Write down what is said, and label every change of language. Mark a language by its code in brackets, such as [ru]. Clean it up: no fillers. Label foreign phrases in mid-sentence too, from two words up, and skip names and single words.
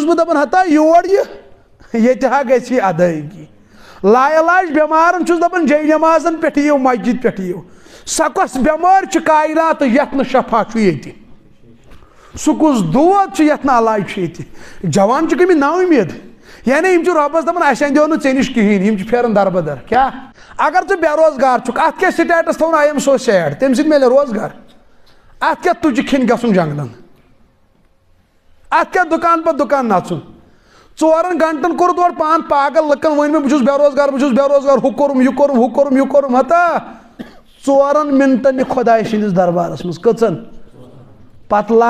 [ks] بہٕ دپان ہتا یور ییٚتہِ ہا گژھِ یہِ ادٲیگی لا علاج بٮ۪مارن چھُس دپان جے نمازن پٮ۪ٹھ یِیِو مسجد پٮ۪ٹھ یِیِو سۄ کۄس بٮ۪مٲرۍ چھِ کاینات یتھ نہٕ شفا چھُ ییٚتہِ سُہ کُس دود چھُ یتھ نہٕ علاج چھُ ییٚتہِ جوان چھِ گٔمٕتۍ نا اُمید یعنی یِم چھِ رۄبس دپان اسہِ اندیو نہٕ ژےٚ نِش کِہینۍ یِم چھِ پھیران دربدر کیٛاہ اگر ژٕ بے روزگار چھُکھ اتھ کیٛاہ سٹیٹس تھاوُن [en] I am so sad [ks] تمہِ سۭتۍ میلہِ روزگار اتھ کیٛاہ تُجہِ کھٮ۪نہِ گژھُن جنگلن اتھ کیٛاہ دُکان پتہٕ دُکان نژُن 4 گنٹن کوٚرُتھ اورٕ پان پاگل لُکن ؤنۍ مےٚ بہٕ چھُس بے روزگار ہُہ کوٚرُم ہتا 4 منٹن یہِ خۄداے سٕنٛدِس دربارس منٛز کٔژن پتہٕ